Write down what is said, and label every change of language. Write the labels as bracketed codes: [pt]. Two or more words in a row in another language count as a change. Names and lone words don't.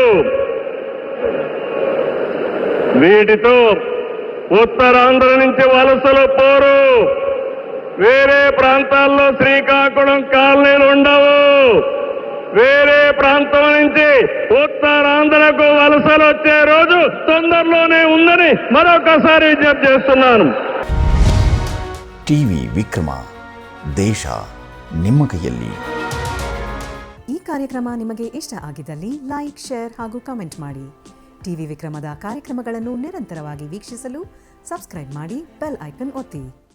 [te] వీటితో ఉత్తరాంధ్ర నుంచి వలసలు పోరు. వేరే ప్రాంతాల్లో శ్రీకాకుళం కాలనీలు ఉండవు. వేరే ప్రాంతం నుంచి ఉత్తరాంధ్రకు వలసలు వచ్చే రోజు తొందరలోనే ఉందని మరొకసారి విజ్ఞప్తి చేస్తున్నాను. [kn] ಟಿವಿ ವಿಕ್ರಮ, ದೇಶ ನಿಮ್ಮ ಕೈಯಲ್ಲಿ. ಈ ಕಾರ್ಯಕ್ರಮ ನಿಮಗೆ ಇಷ್ಟ ಆಗಿದ್ದಲ್ಲಿ ಲೈಕ್, ಶೇರ್ ಹಾಗೂ ಕಮೆಂಟ್ ಮಾಡಿ. ಟಿವಿ ವಿಕ್ರಮದ ಕಾರ್ಯಕ್ರಮಗಳನ್ನು ನಿರಂತರವಾಗಿ ವೀಕ್ಷಿಸಲು ಸಬ್ಸ್ಕ್ರೈಬ್ ಮಾಡಿ, [en] bell icon [kn] ಒತ್ತಿ.